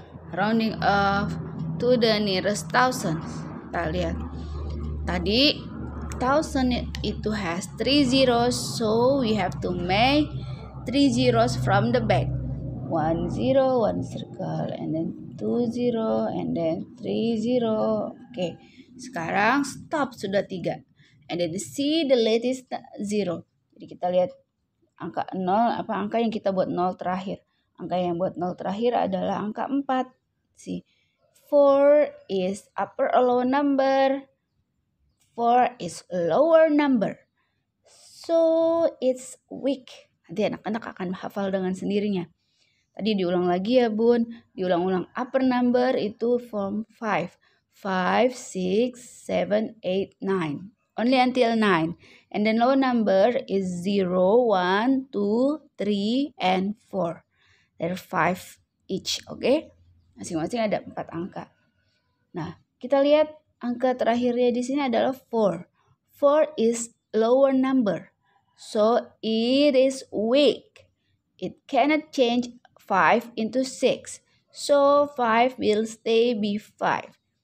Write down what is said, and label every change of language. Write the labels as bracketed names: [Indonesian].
[English] Rounding off to the nearest thousand. [Indonesian] Kita lihat. [English] Tadi thousand itu has 3 zeros, so we have to make 3 zeros from the back. 1 0, 1 circle, and then 2 0, and then 3 0. [Indonesian] Oke, sekarang stop sudah 3. [English] And then see the latest 0. [Indonesian] Jadi kita lihat angka 0, angka yang kita buat 0 terakhir. Angka yang buat 0 terakhir adalah angka 4. [English] See, 4 is upper or lower number. 4 is lower number. So it's weak. [Indonesian] Nanti anak-anak akan hafal dengan sendirinya. Tadi diulang lagi ya bun. Diulang-ulang. [English] Upper number [Indonesian] itu [English] from 5. 5, 6, 7, 8, 9. Only until 9. And then lower number is 0, 1, 2, 3, and 4. There are 5 each. Okay? [Indonesian] Masing-masing ada 4 angka. Nah, kita lihat angka terakhirnya di sini adalah 4. [English] 4 is lower number. So it is weak. It cannot change 5 into 6. So 5 will stay be 5.